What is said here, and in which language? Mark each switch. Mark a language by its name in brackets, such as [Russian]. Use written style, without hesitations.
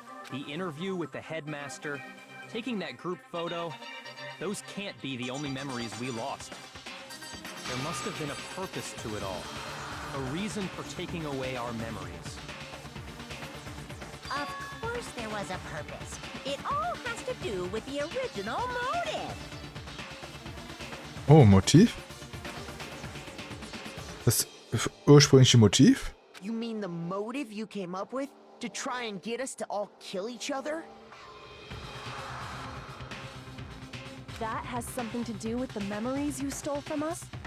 [English] The interview with the headmaster, taking that group photo, those can't be the only memories we lost. There must have been a purpose to it all. A reason for taking away our memories. Of course there was a purpose. It all has to do with the original motive. [German] Oh, Motiv? Das ursprüngliche Motiv? [English] You mean the motive you came up with to try and get us to all kill each other? That has something to do with the memories you stole from us?